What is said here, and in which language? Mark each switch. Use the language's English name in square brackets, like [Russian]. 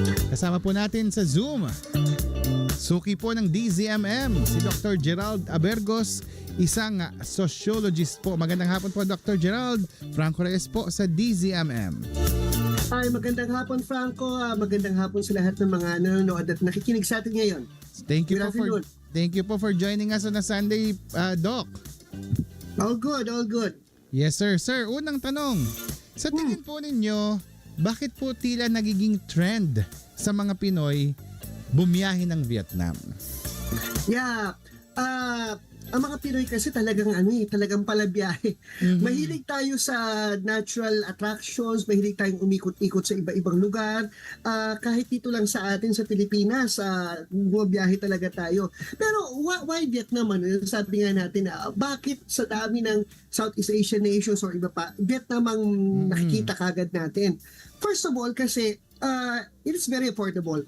[Filipino] Kasama po natin sa Zoom, suki po ng DZMM, si Dr. Gerald Abergos, isang sociologist po. Magandang hapon po, Dr. Gerald. Franco Reyes po sa DZMM. Ay, magandang hapon, Franco. Magandang hapon sa lahat ng mga nanonood at nakikinig sa atin ngayon. [English] Thank you po for joining us on a Sunday, Doc. All good, all good. [Filipino] Yes, sir. Sir, unang tanong. Sa tingin po ninyo, bakit po tila nagiging trend sa mga Pinoy bumiyahe ng Vietnam? [English] Yeah. [Filipino] Ang mga Pinoy kasi talagang talagang palabiyahe. Mahilig tayo sa natural attractions, mahilig tayong umikot-ikot sa iba-ibang lugar. Kahit dito lang sa atin sa Pilipinas, bumabiyahe talaga tayo. [English] Pero why Vietnam? [Filipino] Sabi nga natin, bakit sa dami ng Southeast Asian nations or iba pa, Vietnam ang nakikita kagad natin? [English] First of all, kasi it is very affordable.